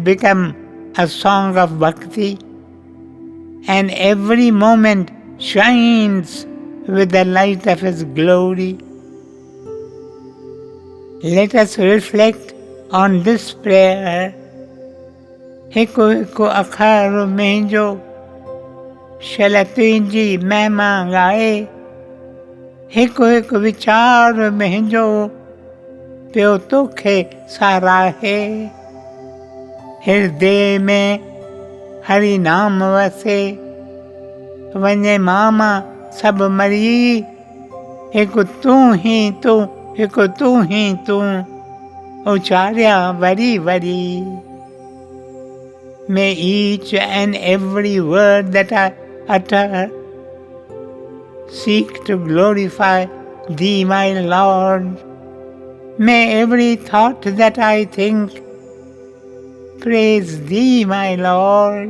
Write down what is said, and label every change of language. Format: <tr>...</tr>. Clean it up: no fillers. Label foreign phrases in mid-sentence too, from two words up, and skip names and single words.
<en>become a song of bhakti, and every moment shines with the light of His glory. Let us reflect on this prayer.</en> <sd>हिकु हिकु अखर मुंहिंजो शल तुंहिंजी महिमा ॻाए, हिकु हिकु वीचार मुंहिंजो पियो तोखे साराहे। हृदय में हरि नाम वसे, वञे मामा सभु मरी, हिकु तूं ही तूं, हिकु तूं ही तूं, उचारिया वरी वरी।</sd> <en>May each and every word that I utter seek to glorify Thee, my Lord. May every thought that I think praise Thee, my Lord.</en>